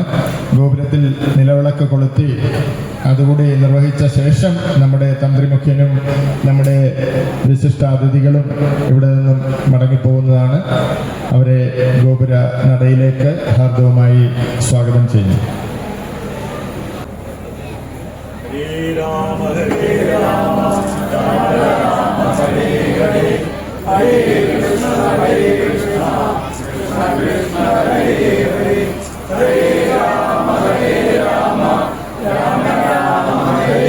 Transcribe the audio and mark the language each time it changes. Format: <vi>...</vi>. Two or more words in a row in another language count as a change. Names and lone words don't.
<ml>ഗോപുരത്തിൽ നിലവിളക്ക് കൊളുത്തി അതുകൂടി നിർവഹിച്ച ശേഷം നമ്മുടെ തന്ത്രിമുഖ്യനും നമ്മുടെ വിശിഷ്ട അതിഥികളും ഇവിടെ നിന്നും മടങ്ങിപ്പോകുന്നതാണ്. അവരെ ഗോപുര നടയിലേക്ക് ഹാർദവുമായി സ്വാഗതം ചെയ്യുന്നു.</ml> <sa>Hare Krishna, Hare Krishna, Krishna Krishna, Hare Hare, Hare Rama, Hare Rama, Rama Rama, Hare</sa>